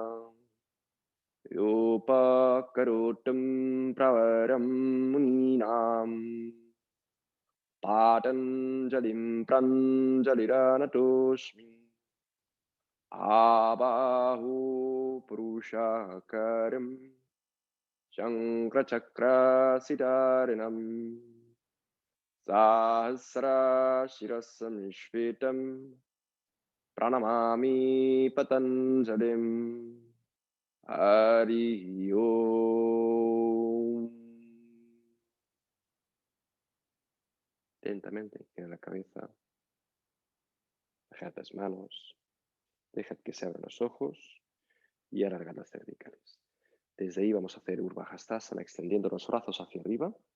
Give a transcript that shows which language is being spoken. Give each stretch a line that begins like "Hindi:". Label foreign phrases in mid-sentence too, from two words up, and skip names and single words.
Sanskrit: yopakarotam pravaram muninam patanjalim pranjaliranatosmi abahu purushakaram Shankrachakra-siddharinam Sahasra-shirasam-shvetam Pranamami Patanjalim Hari Om.
Spanish: Lentamente, inclina la cabeza, dejad las manos, dejad que se abran los ojos y alargad las cervicales. Desde ahí vamos a hacer Urdhva-hastasana, extendiendo los brazos hacia arriba.